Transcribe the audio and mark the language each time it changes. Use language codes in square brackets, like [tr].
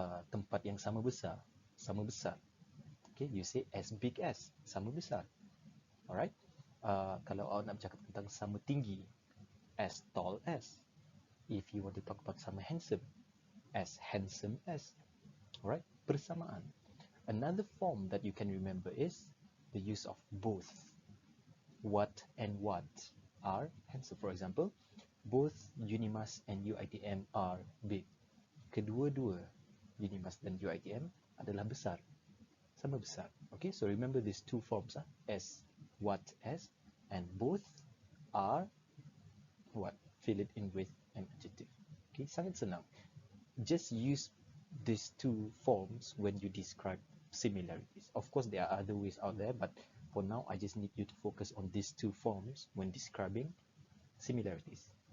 [ms] tempat yang sama besar, sama besar. [en] Okay, you say as big as, [ms] sama besar. [en] Alright. [ms] Kalau awak nak bercakap tentang sama tinggi, [en] as tall as. If you want to talk about sama handsome, as handsome as. Alright, persamaan. Another form that you can remember is the use of both. What and what are handsome. For example, both Unimas and UiTM are big. [ms] Kedua-dua Unimas dan UiTM adalah besar, sama besar. [en] Okay, so remember these two forms, as, what, as, and both are what? Fill it in with an adjective. Okay, [ms] sangat senang. [en] Just use these two forms when you describe similarities. Of course, there are other ways out there, but for now, I just need you to focus on these two forms when describing similarities.